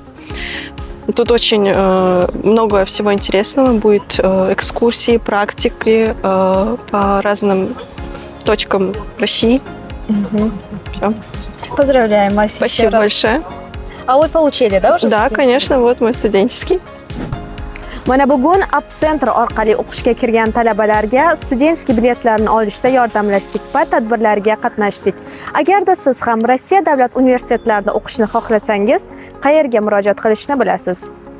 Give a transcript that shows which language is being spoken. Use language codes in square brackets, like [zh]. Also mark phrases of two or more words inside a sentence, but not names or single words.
[ru] Тут очень много всего интересного, будет экскурсии, практики по разным точкам России. Всё. Поздравляем вас. Спасибо большое. А вы получили, да, уже? Да, конечно, вот мой студенческий. [uz] Mana bugun Abcentr orqali o'qishga kirgan talabalarga studentskiy biletlarni olishda yordamlashdik va tadbirlarga qatnashdik. Agarda siz ham Rossiya davlat universitetlarida o'qishni xohlasangiz, qayerga murojaat qilishni bilasiz?